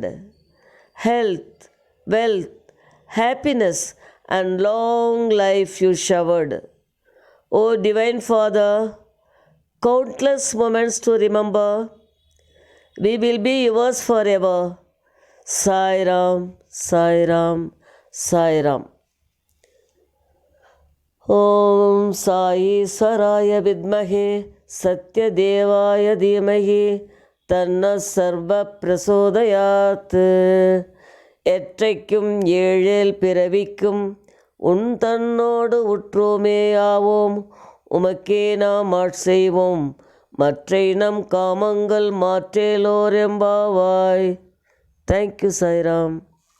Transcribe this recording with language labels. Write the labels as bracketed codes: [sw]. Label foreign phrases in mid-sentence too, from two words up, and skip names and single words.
[en] Health, wealth, happiness, and long life you showered. O Divine Father, countless moments to remember. We will be yours forever. Sai Ram, Sai Ram, Sai Ram. [sa] ఓం సాయేశ్వరాయ విద్మహే సత్యదేవాయ ధీమహి తన్నో సర్వ ప్రచోదయాత్. [ta] எற்றைக்கும் ஏழேல் பிறவிக்கும் உன் தன்னோடு உற்றோமே ஆவோம். உமக்கே நாம் ஆட்செய்வோம் மற்றை நம் காமங்கள் மாற்றேலோர் எம்பாவாய். [en] தேங்க்யூ சாய்ராம்.